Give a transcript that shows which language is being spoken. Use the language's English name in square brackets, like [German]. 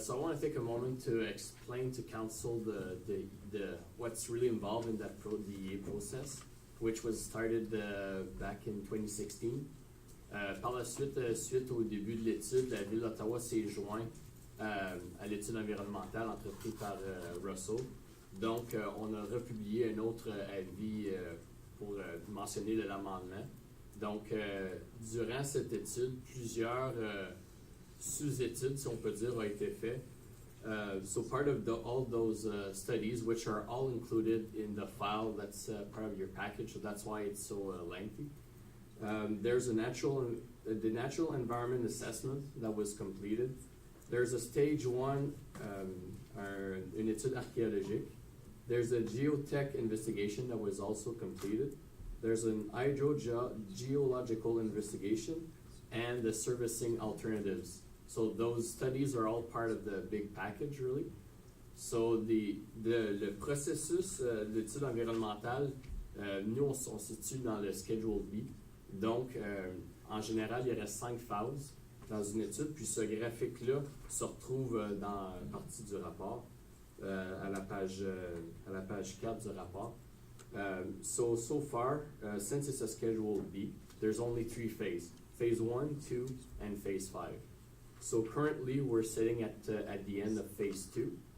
[English] So I want to take a moment to explain to council the what's really involved in that DEA process, which was started back in 2016. [French] Par la suite, suite au début de l'étude, la Ville d'Ottawa s'est jointe à l'étude environnementale entreprise par Russell. Donc, on a republié un autre avis pour mentionner l'amendement. Donc, durant cette étude, plusieurs sous-études, si on peut dire, ont été faites. [English] So part of all those studies, which are all included in the file that's part of your package, so that's why it's so lengthy. There's the natural environment assessment that was completed. There's a stage 1, [French] une étude archéologique. [English] There's a geotech investigation that was also completed. There's an hydrogeological investigation and the servicing alternatives. So those studies are all part of the big package, really. So [French] le processus d'étude environnementale, nous on se situe dans le Schedule B. Donc, en général, il y aurait 5 phases dans une étude, puis ce graphique-là se retrouve dans la partie du rapport, à la page 4 du rapport. [English] So far, since it's a Schedule B, there's only 3 phases. Phase 1, 2, and Phase 5. So currently, we're sitting at the end of Phase 2.